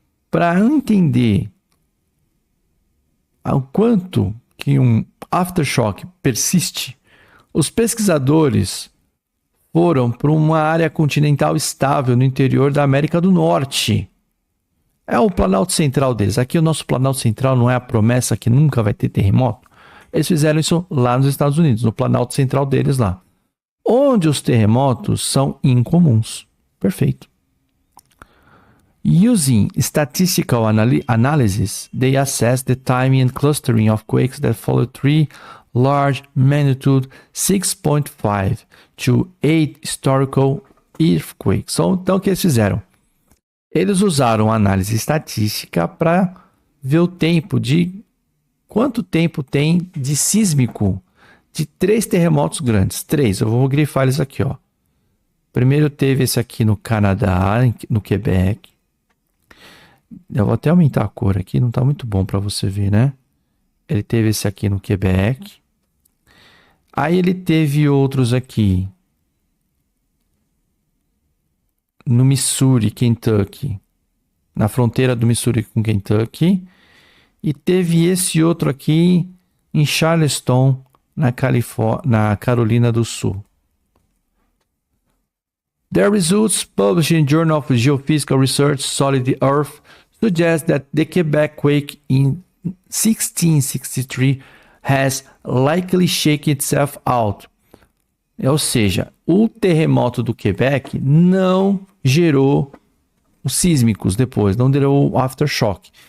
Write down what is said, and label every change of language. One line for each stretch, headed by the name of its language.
Portuguese: Para entender o quanto que um aftershock persiste, os pesquisadores foram para uma área continental estável no interior da América do Norte. É o Planalto Central deles. Aqui o nosso Planalto Central não é a promessa que nunca vai ter terremoto. Eles fizeram isso lá nos Estados Unidos, no Planalto Central deles lá. Onde os terremotos são incomuns. Perfeito.
English: Using statistical analysis, they assess the timing and clustering of quakes that follow 3 large magnitude 6.5 to 8 historical earthquakes.
Portuguese: Então, o que eles fizeram? Eles usaram análise estatística para ver o tempo de quanto tempo tem de sísmico de 3 terremotos grandes. 3, eu vou grifar eles aqui, ó. Primeiro teve esse aqui no Canadá, no Quebec. Eu vou até aumentar a cor aqui, não está muito bom para você ver, né? Ele teve esse aqui no Quebec. Aí ele teve outros aqui no Missouri, Kentucky, na fronteira do Missouri com Kentucky. E teve esse outro aqui em Charleston, na Carolina do Sul.
English: Their results published in Journal of Geophysical Research Solid Earth suggest that the Quebec quake in 1663 has likely shaken itself out.
Portuguese: Ou seja, o terremoto do Quebec não gerou os sísmicos depois, não gerou o aftershock.